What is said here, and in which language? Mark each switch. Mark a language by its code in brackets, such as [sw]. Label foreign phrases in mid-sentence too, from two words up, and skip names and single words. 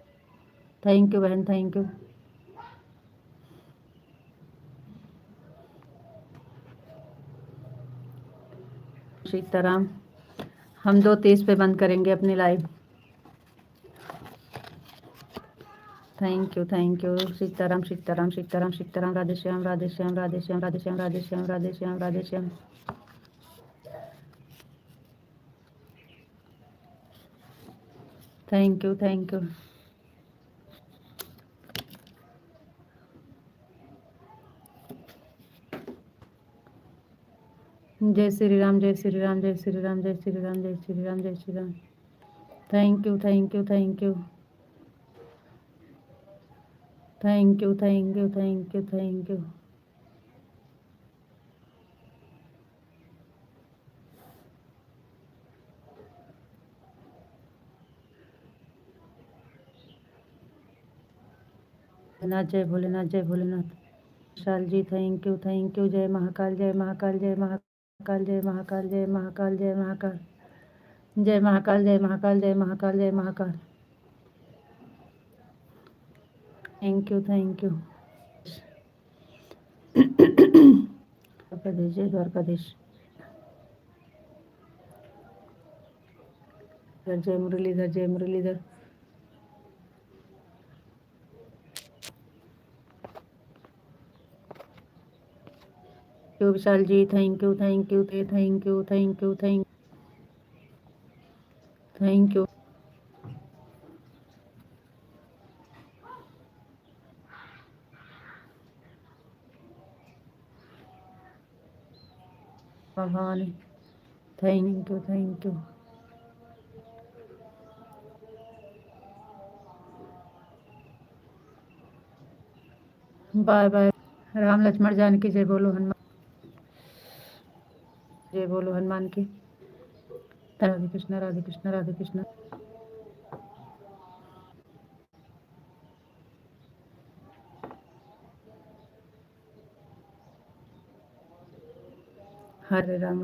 [en] Thank you बहन, thank you। सीताराम। [hi] हम 2:30 पे बंद करेंगे अपनी लाइव। [en] Thank you सीताराम सीताराम सीताराम सीताराम। [hi] राधे श्याम राधे श्याम राधे श्याम राधे श्याम राधे श्याम राधे श्याम राधे श्याम। [en] Thank you thank you. [hi] जय श्री राम जय श्री राम जय श्री राम जय श्री राम जय श्री राम जय श्री राम। [en] Thank you thank you thank you thank you thank you thank you thank you. [hi] भोलेनाथ जय भोलेनाथ जय भोलेनाथ। [en] विशाल जी Thank you thank you. [hi] जय महाकाल जय महाकाल जय महाकाल जय महाकाल जय महाकाल जय महाकाल जय महाकाल जय महाकाल जय महाकाल जय महाकाल। [en] Thank you thank you. [hi] द्वारकाधीश जय द्वारकाधीश। जय मुरलीधर जय मुरलीधर। [en] विशाल जी Thank you thank you thank you thank you thank you. भवानी Thank you thank you. Bye bye. [hi] राम लक्ष्मण जानकी जय बोलो हनुमान जय बोलो हनुमान की। राधे कृष्ण राधे कृष्ण राधे कृष्ण। हरे राम।